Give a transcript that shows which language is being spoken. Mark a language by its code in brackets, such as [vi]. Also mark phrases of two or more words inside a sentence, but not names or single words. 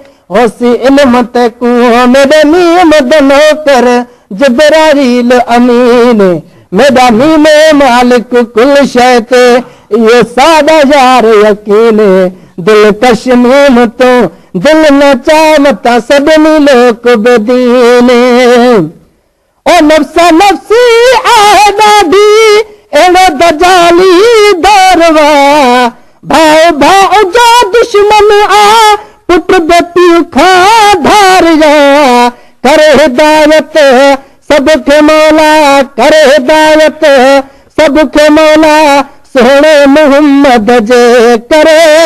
[skr] هوسي علم ته ڪون، ميري ميم د نوڪر جبرائيل امين، ميري ميم مالڪ ڪل شيءِ تي، اهو ساڏا يار يقين، دل ڪش ميم تون، دل نه چاهن ٿا سڀني لوڪ بدين. [sd] او نفس نفسي آهي ڏاڍي، اهڙو دجالي دور وا. ڀاءُ ڀاءُ جو دشمن آ، پٽ ٻيٽيءَ کان ڌار يا. ڪر هدايت سڀ کي مولا، ڪر هدايت سڀ کي مولا، سهڻي محمد جي ڪري.